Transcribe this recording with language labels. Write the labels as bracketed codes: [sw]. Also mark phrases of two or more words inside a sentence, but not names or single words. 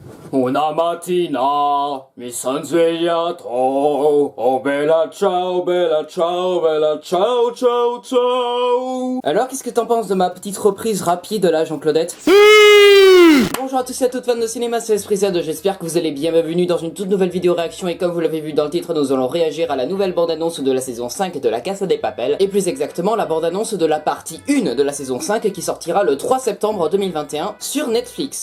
[it] Una mattina mi son svegliato. Oh bella ciao, ciao, ciao, ciao. [fr] Alors, qu'est-ce que t'en penses de ma petite reprise rapide là, Jean-Claudette? Bonjour à tous et à toutes fans de cinéma, c'est EspritzZ, j'espère que vous allez bien, bienvenue dans une toute nouvelle vidéo réaction et comme vous l'avez vu dans le titre, nous allons réagir à la nouvelle bande-annonce de la saison 5 de La Casa de Papel, et plus exactement la bande-annonce de la partie 1 de la saison 5 qui sortira le 3 septembre 2021 sur Netflix.